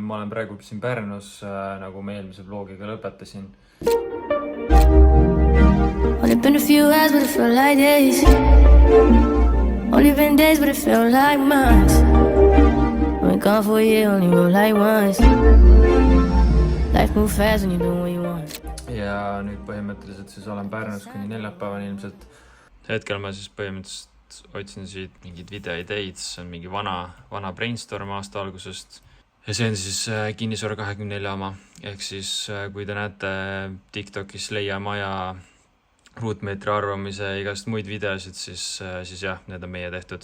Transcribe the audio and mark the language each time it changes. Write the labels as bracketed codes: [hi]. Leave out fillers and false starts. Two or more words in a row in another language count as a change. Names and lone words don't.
[et] ma olen praegu siin Pärnus, nagu ma eelmise vlogiga lõpetasin. [en] Only been a few hours, but it felt like days. Only been days, but it felt like months. Been gone for a year, only roll like once. Life move fast when you do what you want. [et] Ja nüüd põhimõtteliselt siis olen Pärnus kuni neljapäevani ilmselt. Hetkel ma siis põhimõtteliselt otsin siit mingid videoideid, see on mingi vana brainstorm aasta algusest. Ja see on siis Kinnisvara 24 oma. Ehk siis kui te näete TikTokis Leia Maja ruutmeetri arvamise ja igast muid videosid, siis jah, need on meie tehtud.